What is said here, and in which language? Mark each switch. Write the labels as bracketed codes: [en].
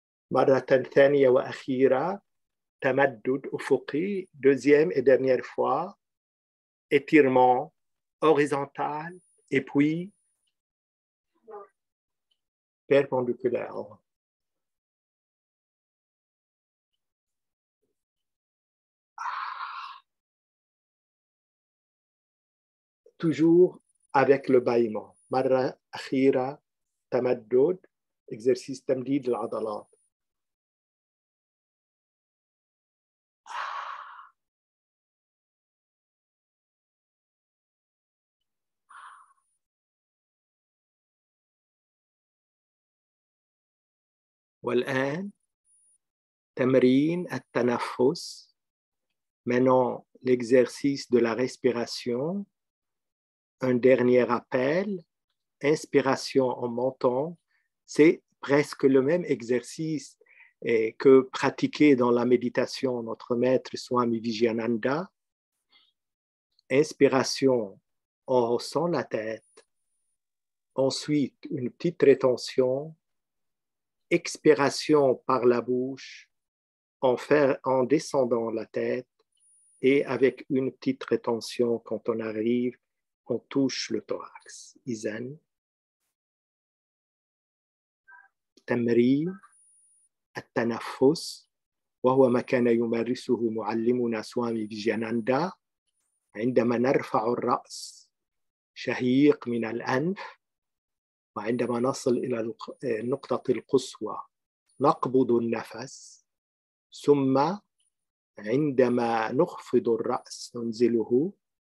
[ar] مرة ثانية وأخيرة تمدد أفقي, [fr] deuxième et dernière fois, étirement horizontal et puis perpendiculaire. Toujours avec le bâillement. [ar] مرة أخيرة تمدد, exercice تمديد العضلات. والآن تمرين التنفس. [fr] Maintenant, l'exercice de la respiration. Un dernier appel inspiration en montant, c'est presque le même exercice que pratiqué dans la méditation notre maître Swami Vijayananda. Inspiration, on ressent la tête. Ensuite, une petite rétention. Expiration par la bouche en descendant la tête et avec une petite rétention quand on arrive, on touche le thorax. [ar] إذن تمرين التنفس وهو ما كان يمارسه معلمنا سوامي فيجياناندا عندما نرفع الرأس شهيق من الأنف وعندما نصل إلى النقطة القصوى نقبض النفس ثم عندما نخفض الرأس ننزله